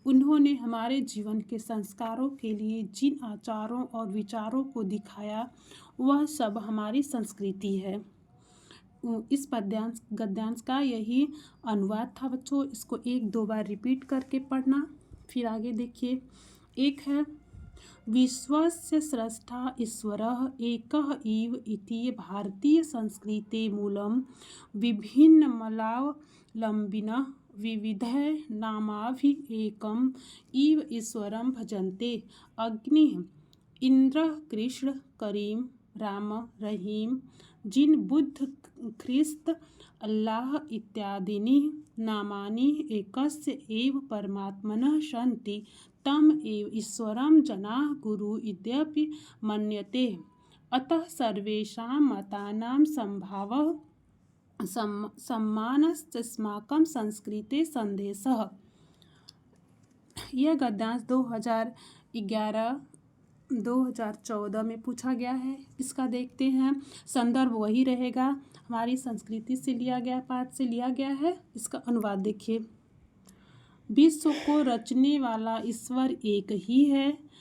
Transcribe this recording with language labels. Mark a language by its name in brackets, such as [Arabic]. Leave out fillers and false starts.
[Hindi] उन्होंने हमारे जीवन के संस्कारों के लिए जिन आचारों और विचारों को दिखाया वह सब हमारी संस्कृति है। इस गद्यांश का यही अनुवाद था बच्चों। इसको 1-2 बार रिपीट करके पढ़ना। फिर आगे देखिए, [Sanskrit] एक है विश्वस्य स्रष्टा ईश्वरः एकः इव इति भारतीय संस्कृते मूलं विभिन्नमलावलम्बिनः विविधैः नामाभिः एकम् इव ईश्वरं भजन्ते। अग्निः इंद्रः कृष्ण करीम राम रहीम जिन बुद्ध ख्रिस्त अल्लाह इत्यादीनि नामानि एकस्य एव परमात्मनः सन्ति तम एव ईश्वरं जनाः गुरु इत्यपि मन्यते। अतः सर्वेषां मतानां संभावः सम्मानस्यास्माकं संस्कृते संदेशः। [Hindi] यह गद्यांश 2011-2014 में पूछा गया है। इसका देखते हैं। संदर्भ वही रहेगा, हमारी संस्कृति से लिया गया, पाठ से लिया गया है। इसका अनुवाद देखिए। विश्व को रचने वाला ईश्वर एक ही है।